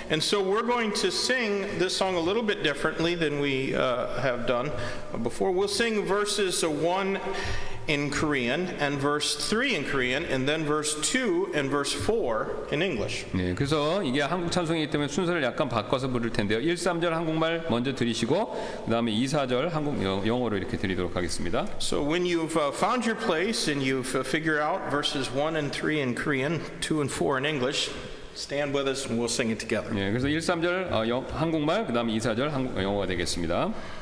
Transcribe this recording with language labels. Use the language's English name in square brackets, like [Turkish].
[English] And so we're going to sing this song a little bit differently than we have done before. We'll sing verses 1 in Korean and verse 3 in Korean and then verse 2 and verse 4 in English. [Korean] 네, 그래서 이게 한국 찬송이기 때문에 순서를 약간 바꿔서 부를 텐데요. 1, 3절 한국말 먼저 드리시고 그다음에 2, 4절 한국 영어로 이렇게 드리도록 하겠습니다. [English] So when you've found your place and you've figured out verses 1 and 3 in Korean, 2 and 4 in English, stand with us and we'll sing it together. [Korean] 네, 그래서 1, 3절 한국말 그다음에 2, 4절 영어가 되겠습니다.